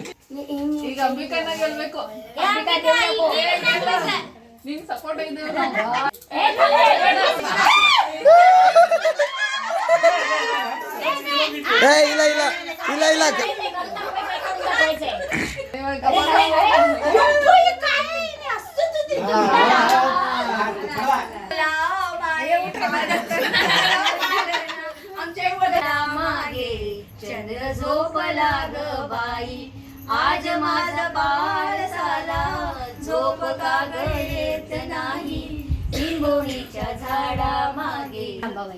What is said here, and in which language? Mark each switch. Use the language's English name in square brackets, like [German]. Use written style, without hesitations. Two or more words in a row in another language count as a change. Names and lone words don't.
[Kannada] ಈಗ ಅಂಬಿಕಾನ ಗೆಲ್ಬೇಕು ನಿನ್ ಸಪೋರ್ಟ್ ಇದೆ ಇಲ್ಲ ಇಲ್ಲ ಇಲ್ಲ ಇಲ್ಲ [Marathi] चंद्र झोपला ग बाई आज माझा बाळ झाला झोप का ग येत नाही लिंबोणीच्या झाडा मागे अंबाबाई